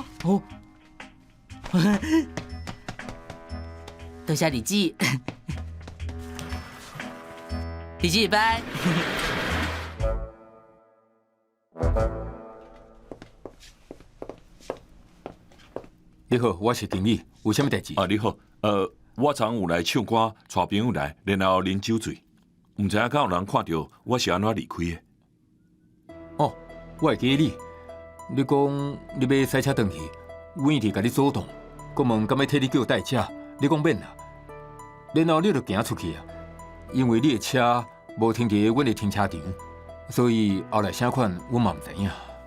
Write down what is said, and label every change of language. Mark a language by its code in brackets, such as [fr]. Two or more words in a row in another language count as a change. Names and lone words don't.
[nan] 哦，多谢李姊，李姊拜。你好，我是经理，有啥物代志？你好，我昨有来唱歌，带朋友来，然后啉酒醉，唔知影敢有人看到我是安怎离开的。我会记你。你讲你要驶车回去，阮一直甲你阻挡，佮问敢要替你叫代驾，你讲免啦。然后你就行出去啊，因为你的车无停伫阮的停车场，所以后来啥款我嘛唔知影。